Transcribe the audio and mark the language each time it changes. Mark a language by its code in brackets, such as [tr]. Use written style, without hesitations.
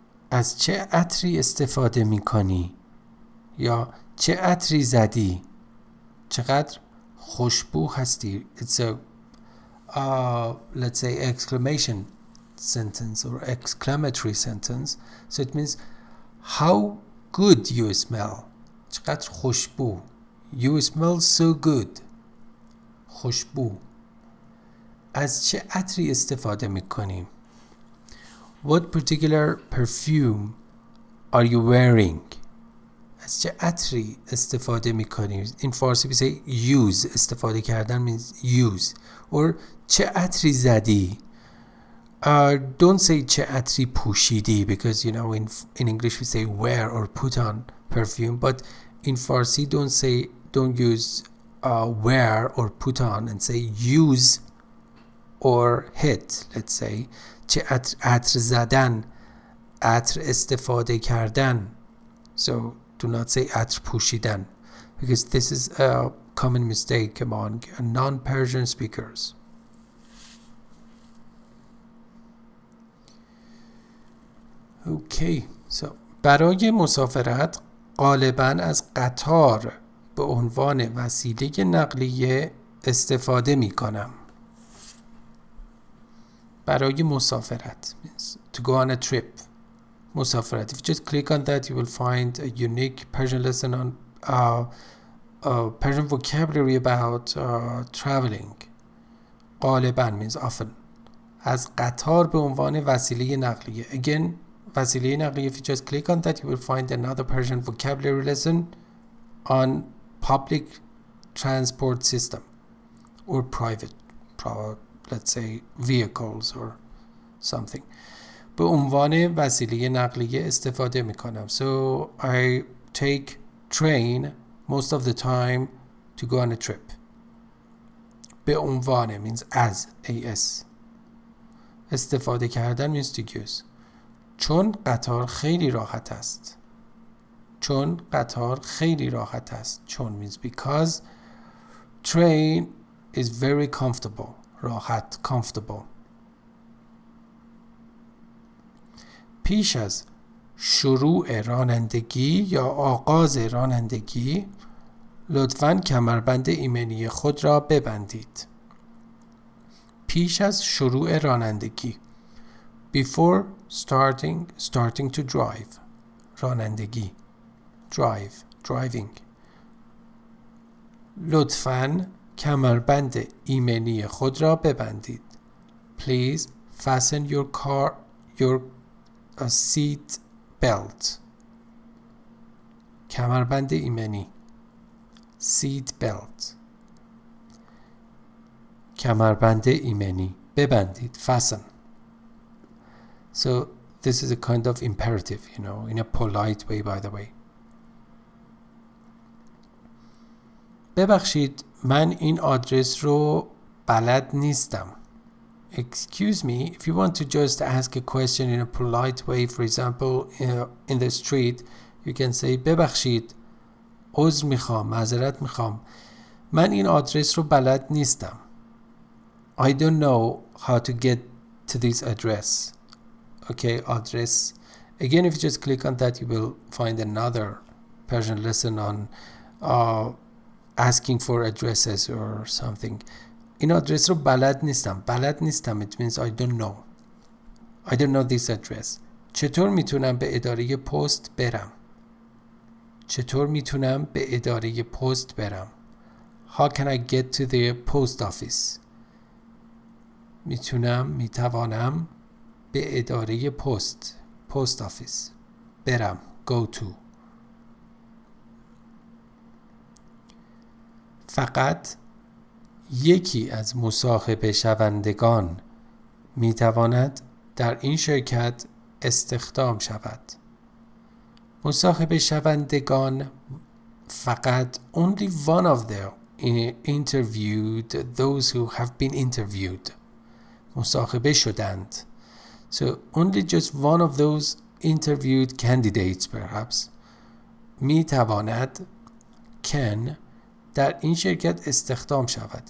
[fa] از چه عطری استفاده می کنی؟ یا چه عطری زدی؟ چقدر خوشبو هستی. [en] It's a let's say exclamation sentence or exclamatory sentence. So it means how good you smell. [fa] چقدر خوشبو. [en] You smell so good. خوشبو. [fa] از چه عطری استفاده می کنی؟ [en] What particular perfume are you wearing? [fa] از چه عطری استفاده می کنی؟ [en] In Farsi we say use. [fa] استفاده کردن [en] means use. Or [fa] چه عطری زدی? [en] Don't say [fa] چه عطری پوشیدی, [en] because you know in English we say wear or put on perfume, but in Farsi don't use wear or put on, and say use or hit. Let's say [fa] چه عطر زدن, عطر استفاده کردن. [en] So do not say [fa] عطر پوشیدن, [en] because this is a common mistake among non-Persian speakers. Okay, so [fa] برای مسافرت غالباً از قطار به عنوان وسیله نقلیه استفاده می کنم. برای مسافرت [en] means to go on a trip. [fa] مسافرت. [en] If you just click on that, you will find a unique Persian lesson on Persian vocabulary about traveling. غالباً means often. [fa] از قطار به عنوان وسیله نقلیه. [en] Again, [fa] وسیله نقلیه. [en] If you just click on that, you will find another Persian vocabulary lesson on public transport system or private, let's say vehicles or something. [fa] به عنوان وسیله نقلیه استفاده می کنم. [en] So I take train most of the time to go on a trip. [fa] به عنوان [en] means as. [fa] استفاده کردن [en] means to use. [fa] چون قطار خیلی راحت است. چون قطار خیلی راحت است. [en] چون means because. Train is very comfortable. [fa] راحت, comfortable. پیش از شروع رانندگی یا آغاز رانندگی لطفاً کمربند ایمنی خود را ببندید. پیش از شروع رانندگی. [en] Before starting to drive. [fa] رانندگی. driving. لطفاً کمربند ایمنی خود را ببندید. [en] Please fasten your seat belt. [fa] کمربند ایمنی. [en] seat belt. [fa] کمربند ایمنی. ببندید. [en] fasten. So this is a kind of imperative, you know, in a polite way, by the way. [fa] ببخشید من این آدرس رو بلد نیستم. [en] excuse me, if you want to just ask a question in a polite way, for example, in the street, you can say [fa] ببخشید، عذر میخوام، معذرت میخوام، من این آدرس رو بلد نیستم. [en] I don't know how to get to this address. Okay, address. Again, if you just click on that, you will find another Persian lesson on asking for addresses or something. [fa] این آدرس رو بلد نیستم. بلد نیستم. [en] It means I don't know. I don't know this address. [fa] چطور میتونم به اداره پست برم؟ چطور میتونم به اداره پست برم؟ [en] How can I get to the post office? [fa] میتوانم به اداره [en] post office [fa] برم. [en] Go to. [fa] فقط یکی از مصاحبه شوندگان میتواند در این شرکت استخدام شود. مصاحبه شوندگان فقط [en] only one of the interviewed, those who have been interviewed. [fa] مصاحبه شدند. [en] So only just one of those interviewed candidates perhaps میتواند can [fa] در این شرکت استخدام شود.